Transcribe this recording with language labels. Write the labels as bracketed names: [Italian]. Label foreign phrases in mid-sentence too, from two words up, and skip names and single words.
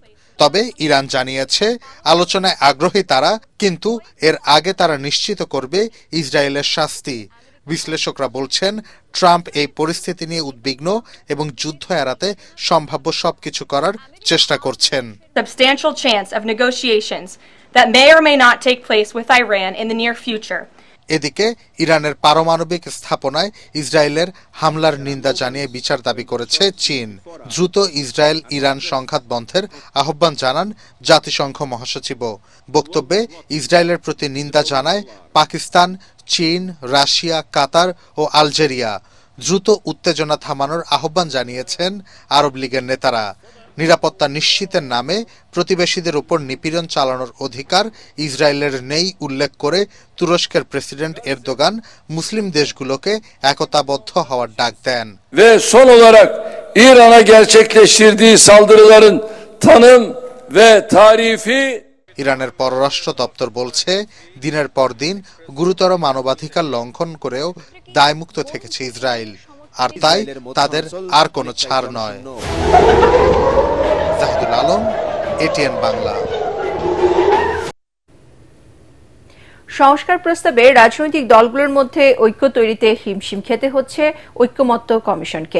[Bangla] তবে ইরান জানিয়েছে আলোচনায় আগ্রহী তারা, কিন্তু এর আগে তারা নিশ্চিত করবে ইসরায়েলের শাস্তি। বিশ্লেষকরা বলছেন ট্রাম্প এই পরিস্থিতি নিয়ে উদ্বিগ্ন এবং যুদ্ধ এড়াতে সম্ভাব্য সবকিছু করার চেষ্টা করছেন। [English] Substantial chance of negotiations that may or may not take place with Iran in the near future. [Bangla] এদিকে ইরানের পারমাণবিক স্থাপনায় ইসরায়েলের হামলার নিন্দা জানিয়ে বিচার দাবি করেছে চীন। দ্রুত ইসরায়েল ইরান সংঘাত বন্ধের আহ্বান জানান জাতিসংঘ মহাসচিবও। বক্তব্যে ইসরায়েলের প্রতি নিন্দা জানায় পাকিস্তান, চীন, রাশিয়া, কাতার ও আলজেরিয়া। দ্রুত উত্তেজনা থামানোর আহ্বান জানিয়েছেন আরব লীগের নেতারা। নিরাপত্তা নিশ্চিতের নামে প্রতিবেশীদের উপর নিপীড়ন চালানোর অধিকার ইসরায়েলের নেই উল্লেখ করে তুরস্কের প্রেসিডেন্ট এরদোগান মুসলিম দেশগুলোকে একতাবদ্ধ হওয়ার ডাক দেন। [Turkish] Ve son olarak İran'a gerçekleştirdiği saldırıların tanım ve tarifi [Bangla] ইরানের পররাষ্ট্র দপ্তর বলছে দিনের পর দিন গুরুতর মানবাধিকার লঙ্ঘন করেও দায়মুক্ত থেকেছে ইসরায়েল, আর তাই তাদের আর কোনো ছাড় নয়। জাহিদুল আলম, এটিএন বাংলা। সংস্কার প্রস্তাবে রাজনৈতিক দলগুলোর মধ্যে ঐক্য তৈরিতে হিমশিম খেতে হচ্ছে ঐক্যমত্য কমিশনকে।